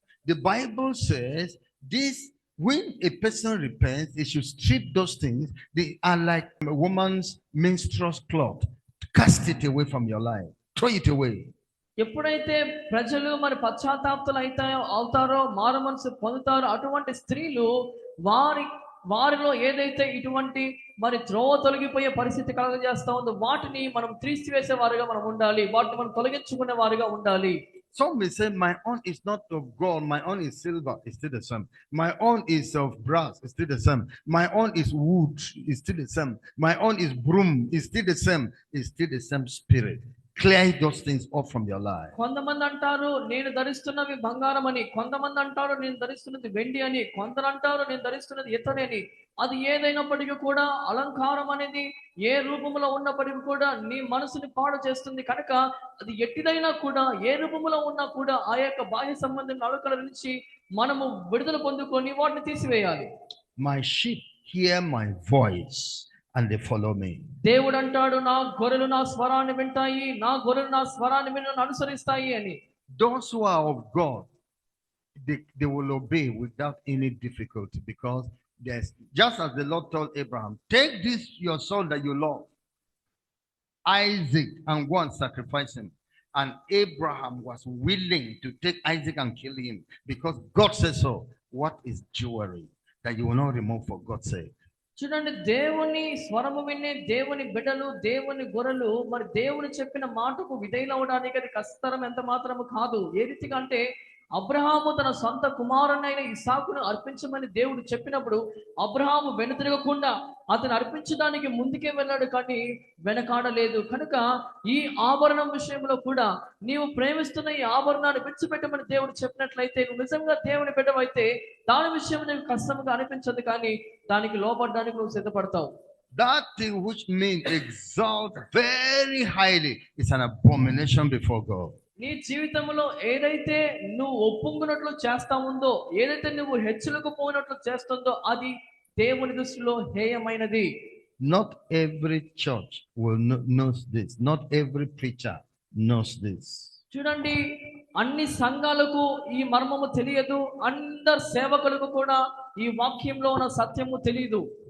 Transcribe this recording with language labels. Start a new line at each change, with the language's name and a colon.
English: The Bible says this: when a person repents, he should strip those things. They are like a woman's menstrual cloth. Cast it away from your life. Throw it away.
Telugu: ఎప్పుడైతే ప్రజలు మరి పశ్చాత్తాపతులు అవుతారో, మారు మనసు పొందుతారో, అటువంటి స్త్రీలు వారిలో ఏదైతే ఇటువంటి మరి త్రోవ తొలగిపోయే పరిస్థితి కలగజేస్తా ఉందో వాటిని మనం తీసివేసే వారుగా మనం ఉండాలి, వాటిని మనం తొలగించుకునే వారుగా ఉండాలి.
English: Some may say, my own is not of gold, my own is silver, it's still the same. My own is of brass, it's still the same. My own is wood, it's still the same. My own is broom, it's still the same. It's still the same spirit. Clear those things off from your life.
Telugu: కొంతమంది అంటారు నేను ధరిస్తున్నవి బంగారం అని, కొంతమంది అంటారు నేను ధరిస్తున్నది వెండి అని, కొందరు అంటారు నేను ధరిస్తున్నది ఇత్తడి అని. అది ఏదైనప్పటికీ కూడా అలంకారం అనేది ఏ రూపంలో ఉన్నప్పటికీ కూడా నీ మనసుని పాడు చేస్తుంది కనుక అది ఎట్టిదైనా కూడా ఏ రూపంలో ఉన్నా కూడా ఆ యొక్క బాహ్య సంబంధం అడుగుల నుంచి మనము విడుదల పొందుకొని వాటిని తీసివేయాలి.
English: My sheep hear my voice and they follow me.
Telugu: దేవుడు అంటాడు నా గొర్రెలు నా స్వరాన్ని వింటాయి, నా గొర్రెలు నా స్వరాన్ని విని నన్ను అనుసరిస్తాయి అని.
English: Those who are of God, they will obey without any difficulty, because there's, just as the Lord told Abraham, take this your son that you love, Isaac, and go and sacrifice him. And Abraham was willing to take Isaac and kill him because God says so. What is jewelry that you will not remove for God's sake?
Telugu: చూడండి, దేవుని స్వరము వినే దేవుని బిడ్డలు, దేవుని గొర్రెలు మరి దేవుని చెప్పిన మాటకు విధేయులవడానికి అది కష్టతరం ఎంత మాత్రము కాదు. ఏ రీతిగా అంటే అబ్రహాము తన సొంత కుమారునైన ఇస్సాకును అర్పించమని దేవుడు చెప్పినప్పుడు అబ్రహాము వెనుతిరగకుండా అతను అర్పించడానికి ముందుకే వెళ్ళాడు, కానీ వెనకాడలేదు. కనుక ఈ ఆభరణం విషయంలో కూడా నీవు ప్రేమిస్తున్న ఈ ఆభరణాన్ని విడిచిపెట్టమని దేవుడు చెప్పినట్లయితే నువ్వు నిజంగా దేవుని బిడ్డవైతే దాని విషయం నీకు కష్టంగా అనిపించదు, కానీ దానికి లోపడడానికి నువ్వు సిద్ధపడతావు.
English: That thing which men exalt very highly is an abomination before God.
Telugu: నీ జీవితంలో ఏదైతే నువ్వు ఒప్పుకున్నట్లు చేస్తా ఉందో, ఏదైతే నువ్వు హెచ్చులకు పోయినట్లు చేస్తుందో అది దేవుని దృష్టిలో హేయమైనది.
English: Not every church will knows this. Not every preacher knows this.
Telugu: చూడండి, అన్ని సంఘాలకు ఈ మర్మము తెలియదు, అందరు సేవకులకు కూడా ఈ వాక్యంలో ఉన్న సత్యము తెలియదు.